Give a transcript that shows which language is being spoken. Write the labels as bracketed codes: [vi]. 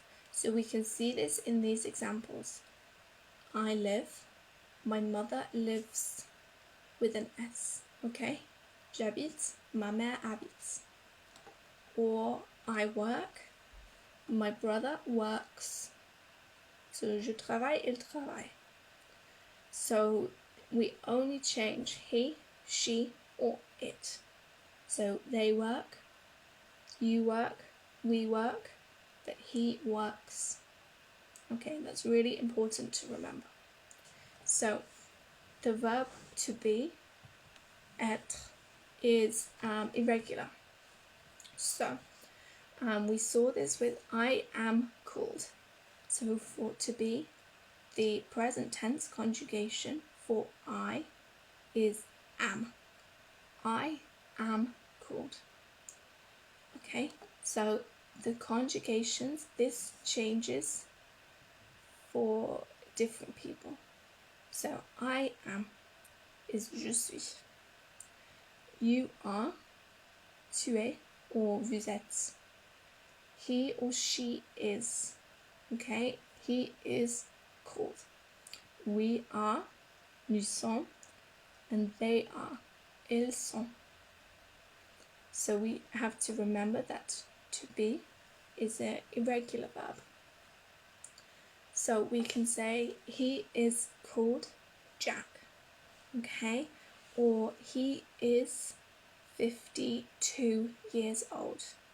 [en] So we can see this in these examples. I live, my mother lives with an S, okay? [fr] J'habite, ma mère habite. [en] Or I work, my brother works. So [fr] je travaille, il travaille. [en] So we only change he, she, or it. So they work, you work, we work, but he works. Okay, that's really important to remember. So the verb to be, être, is irregular. So we saw this with I am called. So for to be, the present tense conjugation for I is am. I am called. Okay, so the conjugations, this changes for different people. So I am is [fr] je suis. [en] You are, [fr] tu es, or vous êtes. [en] He or she is. Okay, he is called. We are, [fr] nous sommes, [en] and they are, [fr] ils sont. [en] So we have to remember that to be is an irregular verb. So we can say he is called Jack, okay? Or he is 52 years old.